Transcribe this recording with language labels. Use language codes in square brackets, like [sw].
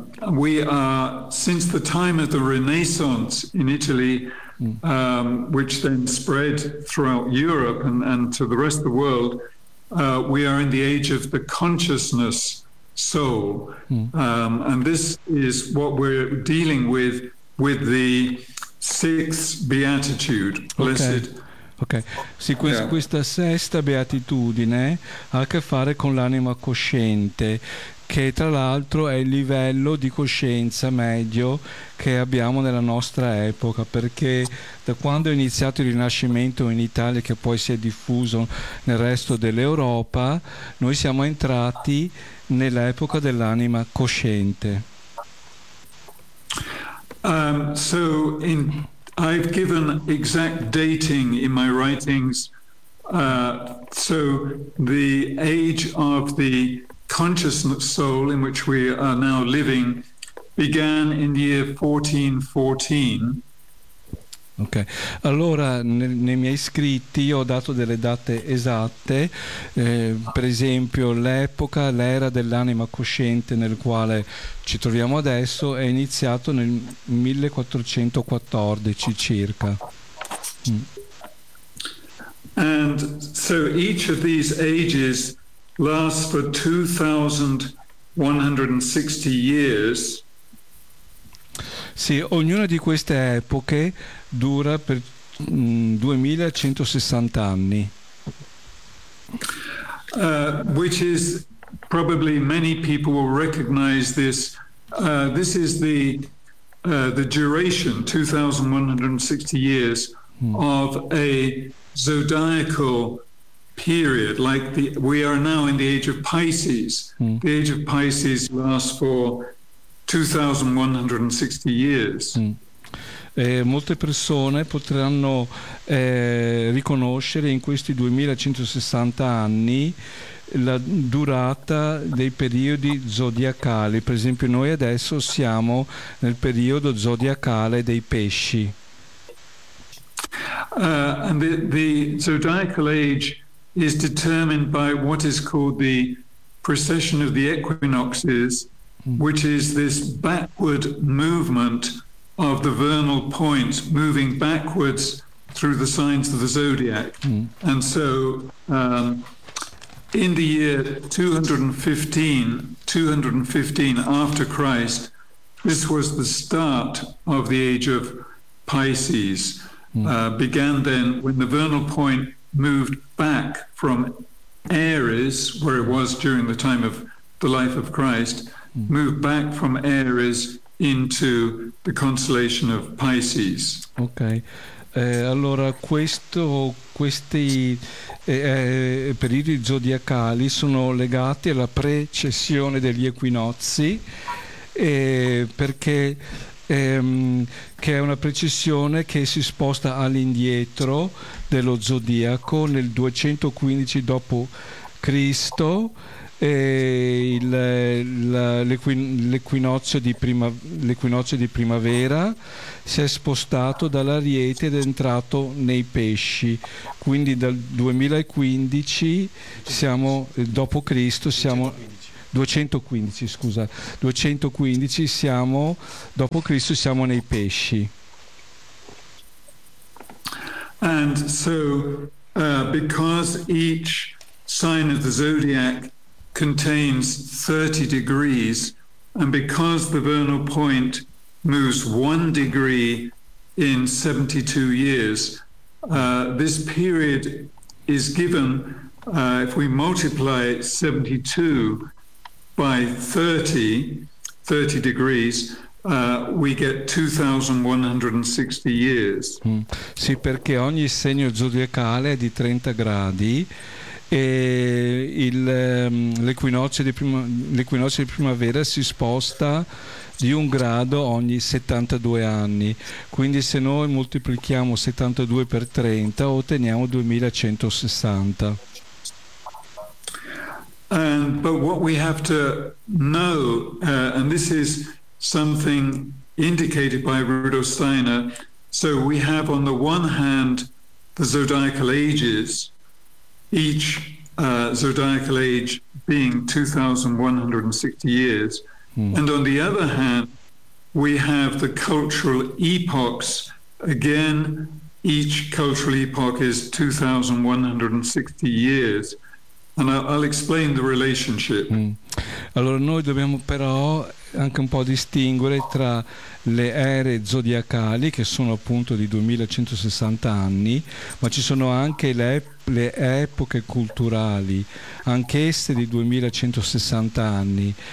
[en] We are, since the time of the Renaissance in Italy, which then spread throughout Europe and to the rest of the world, we are in the age of the consciousness soul. And this is what we're dealing with the sixth beatitude, blessed. Okay. [it] Sì, questa sesta beatitudine ha a che fare con l'anima cosciente, che tra l'altro è il livello di coscienza medio che abbiamo nella nostra epoca, perché da quando è iniziato il Rinascimento in Italia, che poi si è diffuso nel resto dell'Europa, noi siamo entrati nell'epoca dell'anima cosciente. [en] So in I've given exact dating in my writings. So the age of the consciousness soul in which we are now living began in the year 1414. [it] Ok, allora nei miei scritti io ho dato delle date esatte, per esempio l'epoca, l'era dell'anima cosciente nel quale ci troviamo adesso è iniziato nel 1414 circa. [en] And so each of these ages lasts for 2160 years. [it] Sì, ognuna di queste epoche dura per 2160 anni. [en] Which is probably many people will recognize this. This is the duration, 2160 years, of a zodiacal period. Like the, we are now in the age of Pisces. The age of Pisces lasts for 2160 years. [it] Molte persone potranno riconoscere in questi 2160 anni la durata dei periodi zodiacali. Per esempio, noi adesso siamo nel periodo zodiacale dei pesci. [en] And the zodiacal age is determined by what is called the precession of the equinoxes, which is this backward movement of the vernal points, moving backwards through the signs of the zodiac. And so in the year 215 after Christ, this was the start of the age of Pisces, began then when the vernal point moved back from Aries, where it was during the time of the life of Christ, move back from Aries into the constellation of Pisces. [it] Ok, allora questi periodi zodiacali sono legati alla precessione degli equinozi, perché che è una precessione che si sposta all'indietro dello zodiaco nel 215 dopo Cristo. E l'equinozio di primavera si è spostato dall'Ariete ed è entrato nei pesci, quindi dal 2015 siamo dopo Cristo, siamo 215 siamo dopo Cristo, siamo nei pesci. [en] And so because each sign of the zodiac contains 30 degrees, And because the vernal point moves one degree in 72 years, this period is given, if we multiply 72 by 30 degrees, we get 2160 years. Mm. [it] Sì, perché ogni segno zodiacale è di 30 gradi e l'equinozio di primavera si sposta di un grado ogni 72 anni. Quindi se noi moltiplichiamo 72 per 30 otteniamo 2160. [en] But what we have to know, and this is something indicated by Rudolf Steiner, so we have on the one hand the zodiacal ages, each zodiacal age being 2160 years, and on the other hand we have the cultural epochs, again each cultural epoch is 2160 years. And I'll explain the relationship. Mm. [it] Allora noi dobbiamo però anche un po' distinguere tra le ere zodiacali, che sono appunto di 2160 anni, ma ci sono anche le epoche culturali, anch'esse di 2160 anni.